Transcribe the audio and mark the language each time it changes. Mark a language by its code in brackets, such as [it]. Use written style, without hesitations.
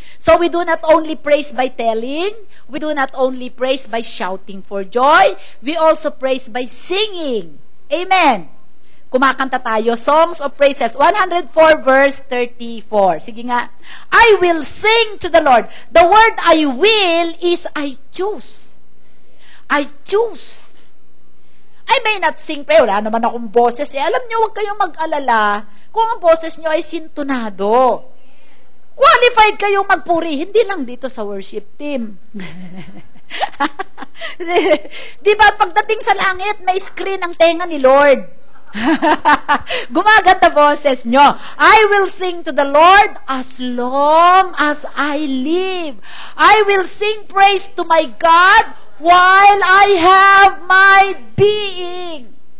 [en] So we do not only praise by telling, we do not only praise by shouting for joy, we also praise by singing. [tl] Amen. Kumakanta tayo, [en] songs of praises, [tl] 104 verse 34. Sige nga. [en] I will sing to the Lord. The word I will is I choose. I choose. I may not sing, [tl] pero wala naman akong boses. Alam niyo, huwag kayong mag-alala kung ang boses niyo ay sintonado. Qualified kayong magpuri, hindi lang dito sa worship team. Di ba, pagdating sa langit, may screen ang tenga ni Lord. Gumaganda boses nyo. [en] I will sing to the Lord as long as I live. I will sing praise to my God while I have my being.